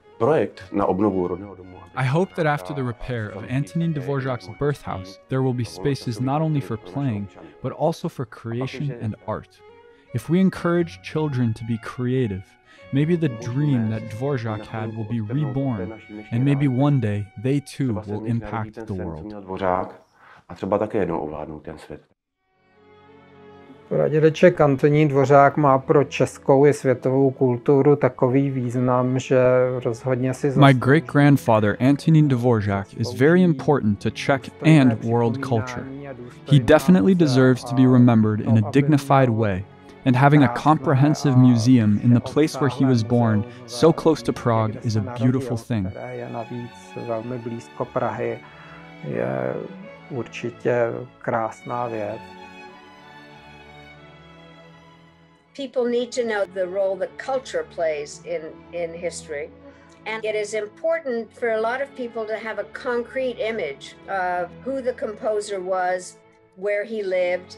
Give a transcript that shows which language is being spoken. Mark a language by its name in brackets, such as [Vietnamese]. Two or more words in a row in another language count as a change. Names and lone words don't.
[English] I hope that after the repair of Antonín Dvořák's birthhouse, there will be spaces not only for playing, but also for creation and art. If we encourage children to be creative, maybe the dream that Dvořák had will be reborn, and maybe one day they too will impact the world. [Czech] Pradědeček Antonín Dvořák má pro českou i světovou kulturu takový význam, že rozhodně si [English] My great-grandfather Antonín Dvořák is very important to Czech and world culture. He definitely deserves to be remembered in a dignified way, and having a comprehensive museum in the place where he was born, so close to Prague, is a beautiful thing. [Czech] Je navíc velmi blízko Prahy, je určitě krásná věc. [English] People need to know the role that culture plays in history. And it is important for a lot of people to have a concrete image of who the composer was, where he lived.